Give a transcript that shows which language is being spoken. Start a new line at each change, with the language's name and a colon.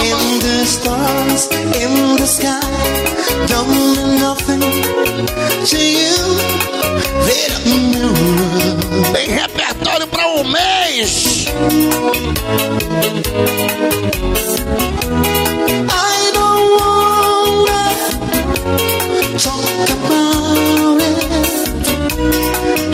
English: in the stars, in the sky, don't mean nothing to you. Little mirror,
Portuguese: tem repertório pra um mês.
English: I don't wanna talk about it.